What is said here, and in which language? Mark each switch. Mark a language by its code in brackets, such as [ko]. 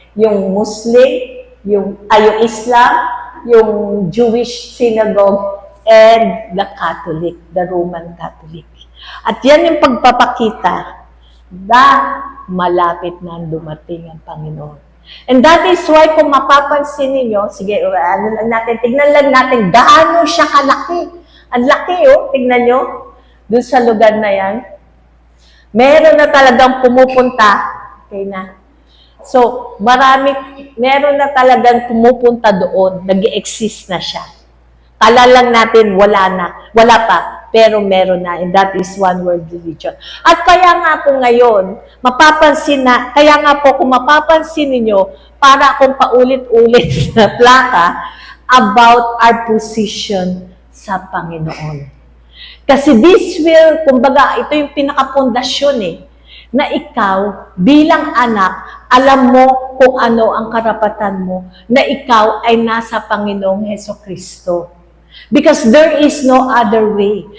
[en] Yung Muslim, yung Islam, yung Jewish synagogue, and the Catholic, the Roman Catholic. [tl] At yan yung pagpapakita na malapit na dumating ang Panginoon. [en] And that is why [tl] kung mapapansin ninyo, sige, tignan lang natin, gaano siya kalaki. Ang laki, tignan nyo, dun sa lugar na yan. Meron na talagang pumupunta, okay na. So, meron na talagang pumupunta doon, nag-exist na siya. Kala lang natin, wala pa, pero meron na, [en] and that is one world religion. [tl] At kaya nga po ngayon, kaya nga po kung mapapansin ninyo, para akong paulit-ulit na plaka [en] about our position [tl] sa Panginoon. Kasi [en] this will, [tl] kumbaga, ito yung pinakapundasyon na ikaw bilang anak, alam mo kung ano ang karapatan mo, na ikaw ay nasa Panginoong Hesukristo. [en] Because there is no other way.